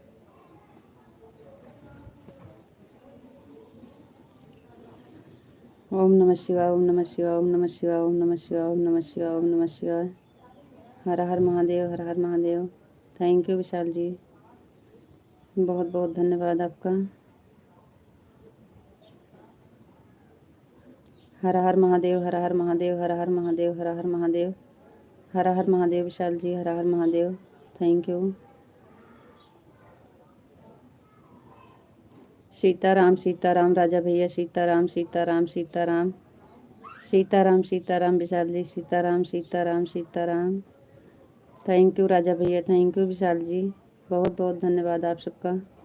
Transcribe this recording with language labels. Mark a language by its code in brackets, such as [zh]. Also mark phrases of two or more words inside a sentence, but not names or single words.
[hi] ओम नमः शिवाय, ओम नमः शिवाय, ओम नमः शिवाय, ओम नमः शिवाय, ओम नमः शिवाय, ओम नमः शिवाय। हर हर महादेव, हर हर महादेव, [en] Thank you विशाल जी। [hi] बहुत बहुत धन्यवाद आपका। हर हर महादेव, हर हर महादेव, हर हर महादेव, हर हर महादेव, हर हर महादेव। विशाल जी हर हर महादेव, [en] Thank you. [hi] सीताराम सीताराम राजा भैया, सीताराम सीताराम सीताराम सीताराम सीताराम विशाल जी, सीताराम सीताराम सीताराम। [en] Thank you [hi] राजा भैया, [en] Thank you [hi] विशाल जी, बहुत बहुत धन्यवाद आप सबका।